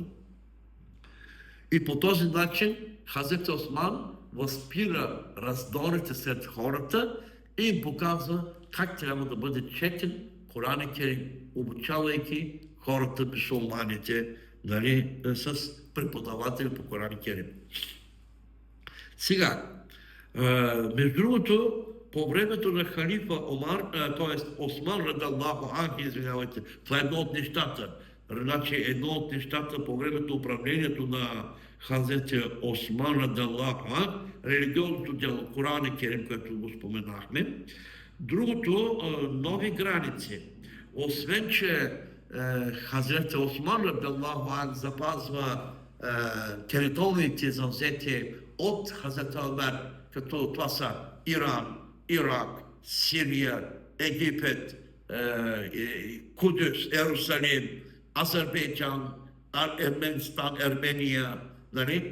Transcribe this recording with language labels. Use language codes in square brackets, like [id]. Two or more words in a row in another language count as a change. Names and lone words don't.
[bg] И по този начин Хазрет Осман възпира раздорите сред хората и им показва как трябва да бъде четен Коран Керим, обучавайки хората, мюсюлманите, нали, с преподаватели по Коран Керим. Сега, между другото, по времето на халифа т.е. Осман [ar] رضي الله عنه, [bg] извинявайте, това е едно от нещата. Значи едно от нещата по времето управлението на Хазрет Осман [ar] رضي الله عنه, [bg] религиозното дело Коран Керим, което го споменахме. Другото, нови граници. Освен, че Хазрет Осман [ar] رضي الله عنه [bg] запазва териториите завзети от Хазрет Омер, като това са Иран, Ирак, Сирия, Египет, Кудюс, Иерусалим, Азербайджан, Ерменстан, Армения, нали?